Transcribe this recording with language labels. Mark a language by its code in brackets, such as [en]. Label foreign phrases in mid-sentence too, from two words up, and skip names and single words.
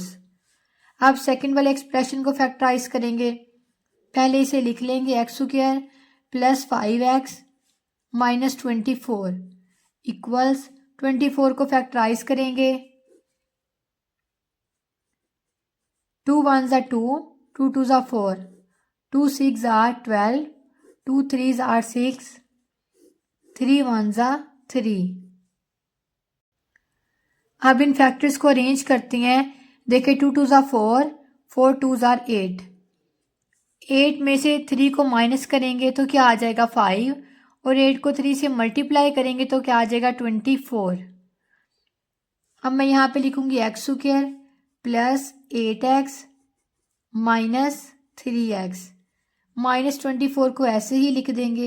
[hi] अब सेकंड वाले एक्सप्रेशन को फैक्टराइज करेंगे। पहले इसे लिख लेंगे [en] x square plus 5x minus 24 equals, [hi] 24 को फैक्टराइज करेंगे [en] 2 1s are 2, 2 2s are 4, 2 6s are 12, 2 3s are 6, 3 1s are 3। [hi] अब इन फैक्टर्स को अरेंज करती हैं। देखिए [en] 2 2s are 4, 4 2s are 8, [hi] 8 में से 3 को माइनस करेंगे तो क्या आ जाएगा 5, और 8 को 3 से मल्टीप्लाई करेंगे तो क्या आ जाएगा 24। अब मैं यहाँ पे लिखूंगी [en] x square plus 8x minus 3x, minus 24 [hi] को ऐसे ही लिख देंगे।